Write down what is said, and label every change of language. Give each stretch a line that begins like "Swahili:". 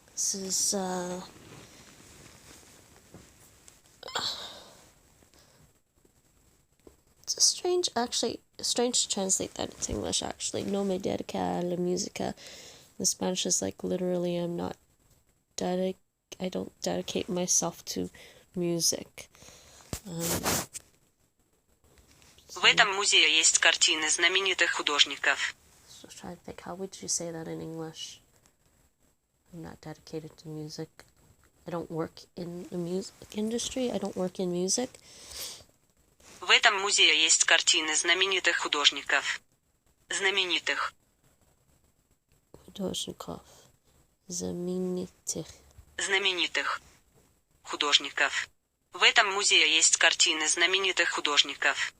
English: This is it's strange to translate that into English actually.
Spanish: No me dedica a la música.
English: In Spanish is like literally I don't dedicate myself to music.
Russian: В этом музее есть картины знаменитых художников.
English: So trying to think, how would you say that in English? I'm not dedicated to music. I don't work in the music industry. I don't work in music.
Russian: В этом музее есть картины знаменитых художников. Знаменитых. Художников. Знаменитых. Знаменитых. Художников. В этом музее есть картины знаменитых художников.